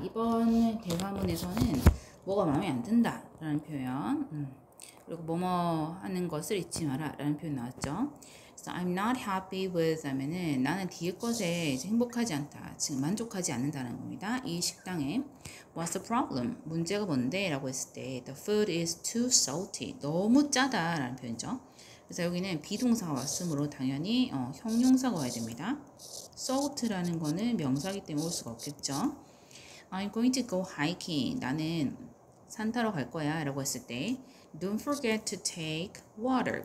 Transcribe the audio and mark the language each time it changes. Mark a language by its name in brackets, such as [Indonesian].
[Korean] 이번 대화문에서는 뭐가 마음에 안 든다 라는 표현, 그리고 뭐뭐 하는 것을 잊지 마라 라는 표현 나왔죠. [English] So I'm not happy with [Korean] 하면은 나는 뒤에 것에 이제 행복하지 않다, 지금 만족하지 않는다는 겁니다. 이 식당에 [English] What's the problem? [Korean] 문제가 뭔데? 라고 했을 때 [English] The food is too salty. [Korean] 너무 짜다 라는 표현이죠. 그래서 여기는 비동사가 왔으므로 당연히 형용사가 와야 됩니다. salt라는 거는 명사이기 때문에 올 수가 없겠죠. [English] I'm going to go hiking. [Korean] 나는 산 타러 갈 거야 라고 했을 때 [English] Don't forget to take water.